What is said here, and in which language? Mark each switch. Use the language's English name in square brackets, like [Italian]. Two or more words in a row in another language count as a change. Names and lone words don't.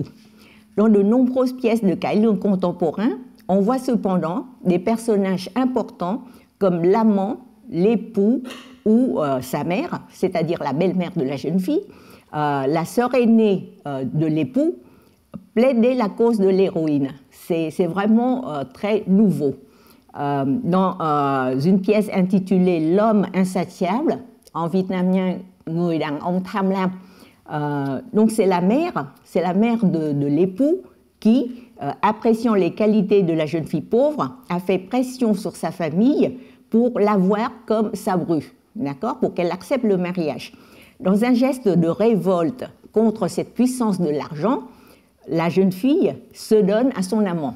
[French] Dans de nombreuses pièces de Kailung contemporains, on voit cependant des personnages importants comme l'amant, l'époux ou sa mère, c'est-à-dire la belle-mère de la jeune fille, la sœur aînée de l'époux, plaider la cause de l'héroïne. C'est vraiment très nouveau. Dans une pièce intitulée L'homme insatiable, en vietnamien [Vietnamese] Người đàn ông tham lam, [French] donc c'est la mère de l'époux qui, appréciant les qualités de la jeune fille pauvre, a fait pression sur sa famille pour l'avoir comme sa bru, d'accord, pour qu'elle accepte le mariage. Dans un geste de révolte contre cette puissance de l'argent, la jeune fille se donne à son amant.